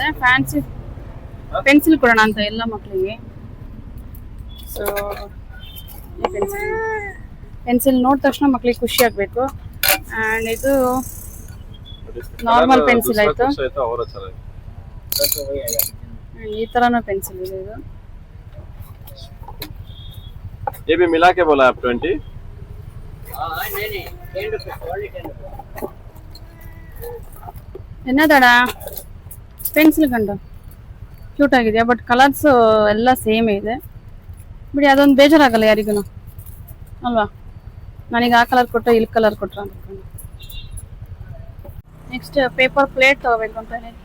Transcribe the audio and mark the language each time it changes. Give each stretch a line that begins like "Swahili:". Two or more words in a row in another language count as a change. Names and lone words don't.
English: fancy pencil
Kannada: ಕೊಡೋಣ ಅಂತ ಎಲ್ಲ ಮಕ್ಕಳಿಗೆ.
English: so pencil
Kannada: ನೋಡಿದ ತಕ್ಷಣ ಮಕ್ಕಳಿಗೆ ಖುಷಿ ಆಗಬೇಕು. ಆ್ಯಂಡ್ ಇದು
English: normal pencil
Kannada: ಆಯಿತು. ಈ ಥರನೂ ಪೆನ್ಸಿಲ್ ಇದೆ. ಇದು
Hindi: ये भी मिला के बोला आप 20? नहीं 10 रुपए
Kannada: ಏನದಡ ಪೆನ್ಸಿಲ್ ಕಂಡು ಕ್ಯೂಟ್ ಆಗಿದೆ.
English: but colours
Kannada: ಎಲ್ಲ ಸೇಮ್ ಇದೆ ಬಿಡಿ. ಅದೊಂದು ಬೇಜಾರಾಗಲ್ಲ ಯಾರಿಗೂ ಅಲ್ವಾ? ನನಗೆ ಆ ಕಲರ್ ಕೊಟ್ಟರೆ ಇಲ್ಲಿ ಕಲರ್ ಕೊಟ್ರ ಅಂತ.
English: next paper plate
Kannada: ತಗೋಬೇಕು ಅಂತ ಹೇಳಿ.